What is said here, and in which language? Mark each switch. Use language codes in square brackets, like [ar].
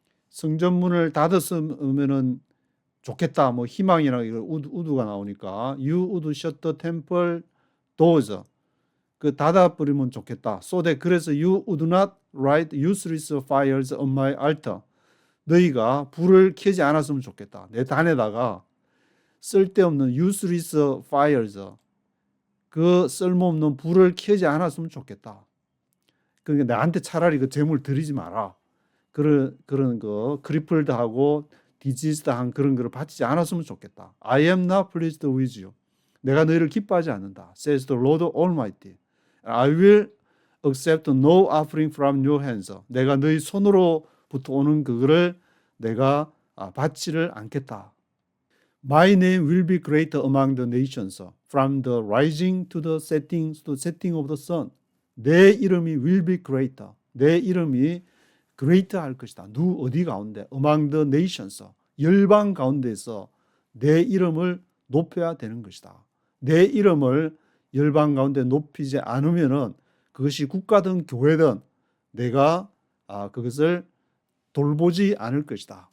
[ko] 성전문을 닫았으면은 좋겠다. 뭐 희망이나 이거 우두가 나오니까 [en] you would shut the temple doors. [ko] 그 닫아버리면 좋겠다. [en] So that [ko] 그래서 [en] you would not light useless fires on my altar. [ko] 너희가 불을 켜지 않았으면 좋겠다. 내 단에다가 쓸데없는 useless fires 그 쓸모없는 불을 켜지 않았으면 좋겠다. 그러니까 나한테 차라리 그 재물 드리지 마라. 그런 거 크리플드하고 디지즈드한 그런 거를 바치지 않았으면 좋겠다. [en] I am not pleased with you. [ko] 내가 너희를 기뻐하지 않는다. [en] Says the Lord Almighty. I will accept no offering from your hands. [ko] 내가 너희 손으로부터 오는 그거를 내가 받지를 않겠다. [en] My name will be great among the nations, from the rising to the setting of the sun. [ko] 내 이름이 [en] will be great. [ko] 내 이름이 great 할 것이다. 어디 가운데? [en] Among the nations. [ko] 열방 가운데서 내 이름을 높여야 되는 것이다. 내 이름을 열방 가운데 높이지 않으면은 그것이 국가든 교회든 내가 그것을 돌보지 않을 것이다.